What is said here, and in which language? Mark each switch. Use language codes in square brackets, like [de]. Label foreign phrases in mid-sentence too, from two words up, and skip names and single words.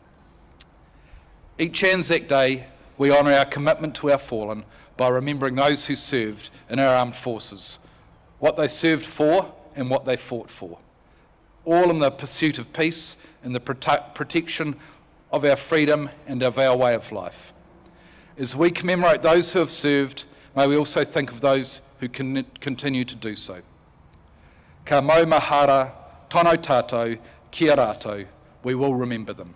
[en] Each ANZAC Day, we honour our commitment to our fallen by remembering those who served in our armed forces, what they served for and what they fought for, all in the pursuit of peace and the protection of our freedom and of our way of life. As we commemorate those who have served, may we also think of those who can continue to do so. [mi] Ka mau mahara, tono tātou, kia rātou, [en] we will remember them.